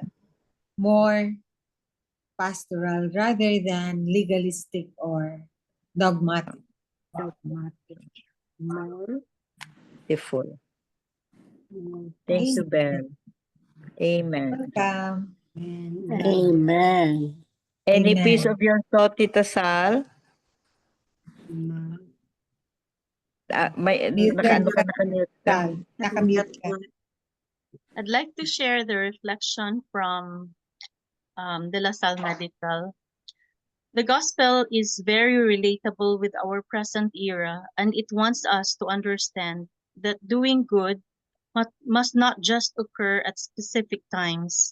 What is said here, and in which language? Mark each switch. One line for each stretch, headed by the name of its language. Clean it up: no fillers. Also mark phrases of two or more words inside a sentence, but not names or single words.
English: More pastoral rather than legalistic or dogmatic. More. Beautiful. Thank you, Bel. Amen. Welcome. Amen. Any Amen. piece of your thought,
Filipino: Tita Sal? May
English: Muted
Filipino: naka-ano ka. ka, naka-mute ka. Nakamute ka.
English: I'd like to share the reflection from De La Salle Medical. The gospel is very relatable with our present era, and it wants us to understand that doing good must not just occur at specific times.